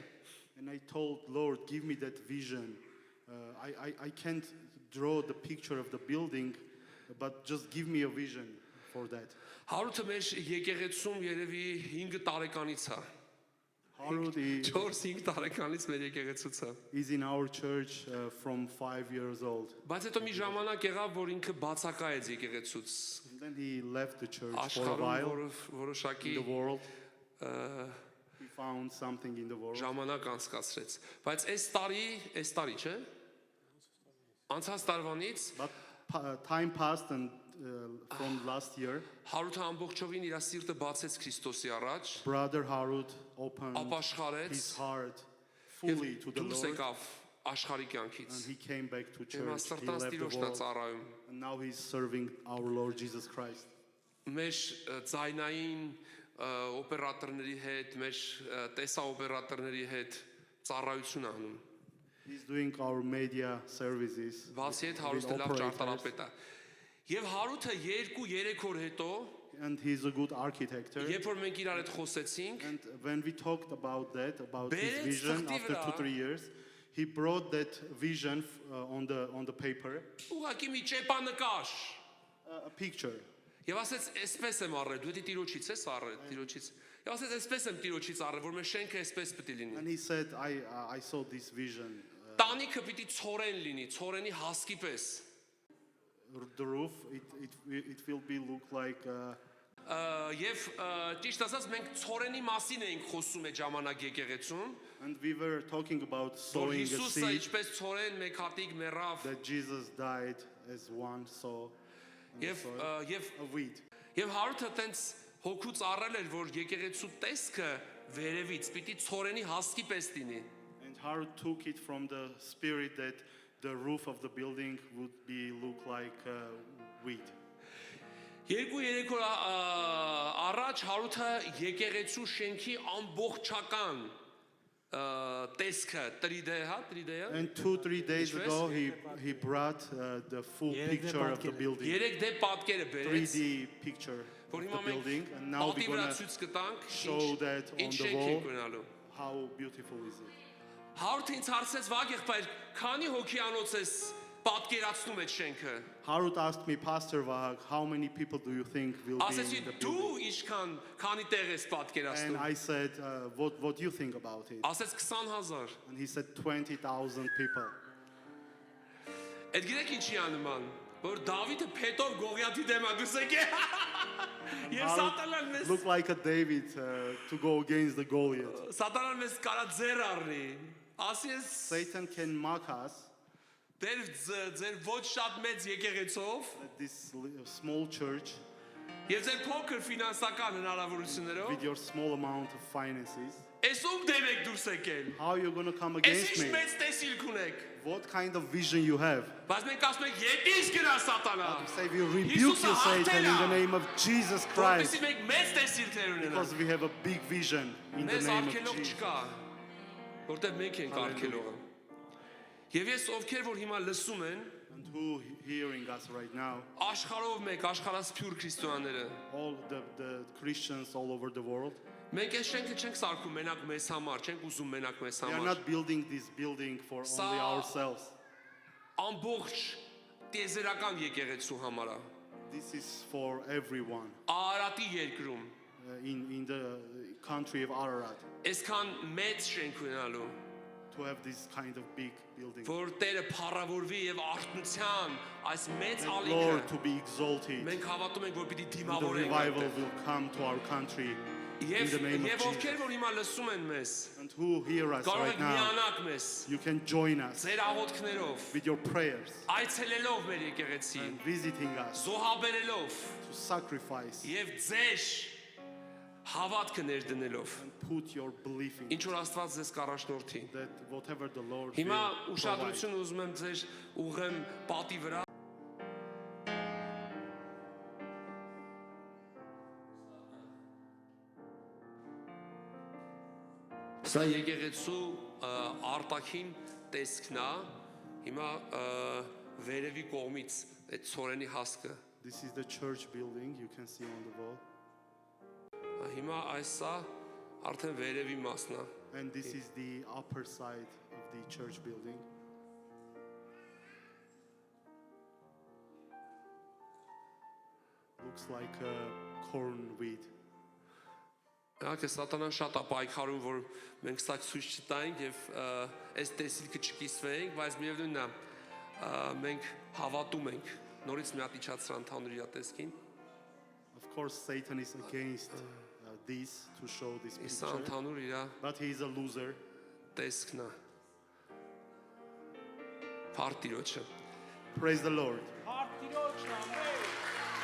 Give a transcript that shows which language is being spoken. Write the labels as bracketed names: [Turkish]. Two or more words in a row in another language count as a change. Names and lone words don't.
[English] And I told Lord, give me that vision. I can't draw the picture of the building, but just give me a vision for that. [Armenian] Հարութը մեր եկեղեցում երևի 5 տարեկանից է։ Harut 4-5 տարեկանից մեր եկեղեցուց է։ [English] is in our church from 5 years old. [Armenian] Բայց հետո մի ժամանակ եղավ, որ ինքը բացակայեց եկեղեցուց։ [English] And then he left the church for a [Armenian] Աշխարհում [English] while [Armenian] որոշակի [English] in the world. He found something in the world. [Armenian] ժամանակ անցկացրեց։ Բայց այս տարի, չէ՞։ Անցած տարվանից [English] But time passed, and from last year, [Armenian] Հարութը ամբողջովին իր սիրտը բացեց Քրիստոսի առաջ, [English] Brother Harut opened [Armenian] ապաշխարեց [English] his heart [Armenian] եւ [English] fully to the [Armenian] դուրս [English] Lord, [Armenian] եկավ աշխարհի կյանքից։ [English] and he came back to [Armenian] Եվ [English] church. He աստարտանց left the [Armenian] Տիրոջն է [English] world, [Armenian] ծառայում։ [English] and now he's serving our Lord Jesus Christ. [Armenian] Մեր ձայնային օպերատորների հետ, մեր տեսաօպերատորների հետ ծառայություն անում։ [English] He's doing our media services. [Armenian] Վասի հետ [English] with [Armenian] Հարութը լավ [English] operators. [Armenian] ճարտարապետ է։ Եվ Հարութը 2-3 օր հետո, [English] And he's a good architect. [Armenian] երբ որ մենք իրար հետ խոսեցինք, [English] And when we talked about that, about his [Armenian] Բերեց [English] vision [Armenian] թղթի [English] after [Armenian] վրա, [English] 2-3 years, he brought that vision on the paper, [Armenian] ուղղակի մի ճեպանկար [English] a picture. [Armenian] Եվ ասեց, «Էսպես եմ առել, դու դի Տիրոջից ես առել, Տիրոջից»։ Եվ ասեց, «Էսպես եմ Տիրոջից առել, որ մեր շենքը էսպես պետք է լինի»։ [English] And he said, I saw this vision. [Armenian] Տանիքը պիտի ցորեն լինի, ցորենի հասկի պես։ [English] The roof, it will be look like [Armenian] Եվ ճիշտ ասած մենք ցորենի մասին էինք խոսում այդ ժամանակ եկեղեցում, [English] and we were talking about [Armenian] որ [English] sowing a [Armenian] Հիսուսը [English] seed, [Armenian] ինչպես ցորեն մեկ հատիկ մեռավ, [English] that Jesus died as one sow on the [Armenian] եւ [English] soil, [Armenian] եւ [English] a weed. [Armenian] եւ Հարութը տենց հոգուց առել էր, որ եկեղեցու տեսքը վերևից պիտի ցորենի հասկի պես լինի։ [English] And Harut took it from the spirit that the roof of the building would look like weed. [Armenian] 2-3 օր առաջ Հարութը եկեղեցու շենքի ամբողջական տեսքը 3D, հա, 3D-ը։ [English] And 2-3 days Which ago, was? he brought the full Yeah, picture of the the building, [Armenian] 3D պատկերը բերեց, [English] 3D picture [Armenian] որ [English] of [Armenian] հիմա [English] the [Armenian] մենք [English] building, and now [Armenian] պատի [English] we're [Armenian] վրա [English] gonna [Armenian] ցույց կտանք [English] show that on [Armenian] ինչ [English] the [Armenian] շենք [English] wall. [Armenian] ենք ունենալու։ [English] How beautiful is it? [Armenian] Հարութը ինձ հարցեց Վագ եղբայր, քանի հոգիանոց ես պատկերացնում այդ շենքը։ [English] Harut asked me, Pastor Vahag, how many people do you think will be [Armenian] Ասեցի [English] in the [Armenian] դու [English] building? [Armenian] ինչքան քանի տեղ ես [English] And [Armenian] պատկերացնում։ [English] I said, what do you think about it? [Armenian] Ասեց 20,000։ [English] And he said 20,000 people. [Armenian] Այդ գիտեք ինչի անման, որ Դավիթը փետով Գողիաթի դեմ է դուրս եկել։ Եվ սատանան մեզ [English] Look like a David to go against the Goliath. [Armenian] սատանան մեզ կարա ձեր առնի։ Ասի ես [English] Satan can mock us [Armenian] ձեր ոչ շատ մեծ եկեղեցով [English] at this small church [Armenian] եւ ձեր փոքր ֆինանսական հնարավորություններով [English] with your small amount of finances. [Armenian] Ես ում դեմ եք դուրս եկել։ [English] How are you going to come [Armenian] Ես [English] against [Armenian] ինչ [English] me? [Armenian] մեծ տեսիլք ունեք։ [English] What kind of vision you have? [Armenian] Բայց մենք ասում ենք եկես գնա սատանա։ [English] Say we rebuke [Armenian] Հիսուսը [English] you, Satan, in the [Armenian] հաղթել է։ [English] name of Jesus [Armenian] Որպեսզի [English] Christ, [Armenian] մենք մեծ տեսիլքներ ունենանք։ [English] because we have a big vision in the [Armenian] Մեզ [English] name of [Armenian] արգելող [English] Jesus. [Armenian] չկա, որտեղ մենք ենք արգելողը։ Եվ ես ովքեր որ հիմա լսում են, [English] And who hearing us right now? [Armenian] աշխարհով մեկ աշխարհասփյուր քրիստոնյաները, [English] All the Christians all over the world. [Armenian] մենք այս շենքը չենք սարքում մենակ մեզ համար, չենք ուզում մենակ մեզ [English] We are [Armenian] համար։ [English] not building this building for only ourselves. [Armenian] Ամբողջ տիեզերական եկեղեցու համար է։ [English] This is for everyone [Armenian] Արարատի երկրում [English] in the country of Ararat [Armenian] այսքան մեծ շենք ունենալու, [English] to have this kind of big building. [Armenian] որ Տերը փառավորվի եւ արթնության այս մեծ [English] And [Armenian] ալիքը [English] Lord, to be exalted. [Armenian] մենք հավատում ենք, որ պիտի [English] The [Armenian] դիմավորենք [English] revival [Armenian] այդտեղ։ [English] will come to our country in [Armenian] Եվ [English] the name of [Armenian] եւ ովքեր [English] Jesus. [Armenian] որ հիմա լսում են մեզ, [English] And who hear us [Armenian] կարող [English] right [Armenian] եք [English] now, [Armenian] միանալ մեզ [English] you can join us [Armenian] ձեր աղոթքներով, [English] with your prayers [Armenian] այցելելով մեր եկեղեցի, [English] and visiting us [Armenian] զոհաբերելով [English] to sacrifice [Armenian] եւ ձեր հավատքը ներդնելով, [English] and put your belief in [Armenian] ինչ որ Աստված ձեզ կառաջնորդի։ [English] that whatever the Lord [Armenian] Հիմա [English] will provide. [Armenian] ուշադրություն ուզում եմ ձեր ուղեմ պատի վրա։ Սա եկեղեցու արտաքին տեսքն է։ Հիմա վերևի կողմից այդ ցորենի հասկը։ [English] This is the church building you can see on the wall. [Armenian] Հիմա այսա արդեն վերևի մասն է։ [English] And this is the upper side of the church building. Looks like a cornweed. [Armenian] Իհարկե սատանան շատ է պայքարում, որ մենք սա ցույց չտայինք եւ այս տեսիլքը չկիսվենք, բայց միևնույնն է մենք հավատում ենք։ Նորից մի հատ իջացրա ընդհանուր իրատեսքին։ [English] Of course, Satan is against this to show this [Armenian] Սա [English] picture, [Armenian] ընդհանուր իր [English] but he is a loser. [Armenian] տեսքն է։ Փարտիրոջը։ [English] Praise the Lord. [Armenian] Արտիրոջն ամեն